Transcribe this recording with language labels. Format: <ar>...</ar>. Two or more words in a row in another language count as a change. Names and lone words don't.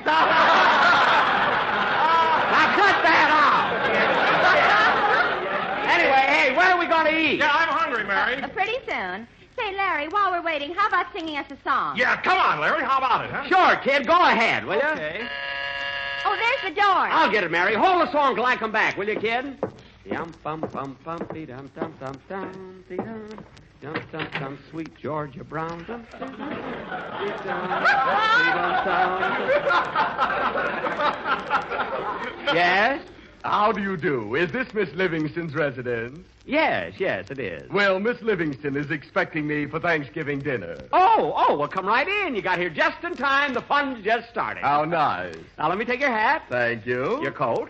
<en>Now cut that out! Anyway, hey, where are we going to eat? Yeah, I'm hungry, Mary. Pretty soon. Say, Larry, while we're waiting, how about singing us a song? Yeah, come on, Larry. How about it, huh? Sure, kid. Go ahead, will you? Okay. Oh, there's the door. I'll get it, Mary. Hold the song till I come back, will you, kid? Yum bum bum bum dee dum dum dum dum dee dum dum dum dum sweet Georgia Brown dum dum dum dee dum. Yes. How do you do? Is this Miss Livingston's residence? Yes, it is. Well, Miss Livingston is expecting me for Thanksgiving dinner. Oh, well, come right in. You got here just in time. The fun's just started. How nice. Now, let me take your hat. Thank you. Your coat.</en>